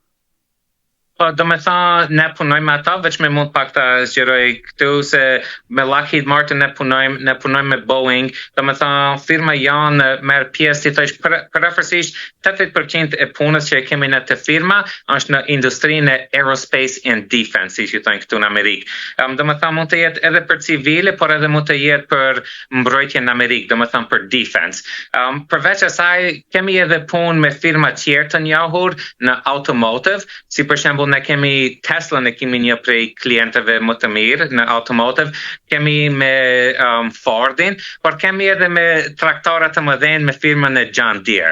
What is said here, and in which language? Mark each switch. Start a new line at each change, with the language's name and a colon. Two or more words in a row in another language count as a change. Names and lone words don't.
Albanian: Po, do me tha, ne punojmë me ata, veç me mund pak të zgjeroj këtu se me Lockheed Martin ne punojmë me Boeing, do me tha, firma janë merr pjesë, si thësh, përrefërsisht 80% e punës që kemi në të firma është në industrinë e
English: aerospace and defense,
Albanian: si që thonë këtu në Amerikë. Do me tha, mund të jetë edhe për civile, por edhe mund të jetë për mbrojtje në Amerikë, do me tha, për defense. Përveç asaj, kemi edhe punë me firma tjerë të njohur në automotive, si për shembull ne kemi Tesla, ne kemi një prej klientëve më të mirë në automotive, kemi me Fordin, por kemi edhe me traktorat të mëdhenj me firmën e John Deere.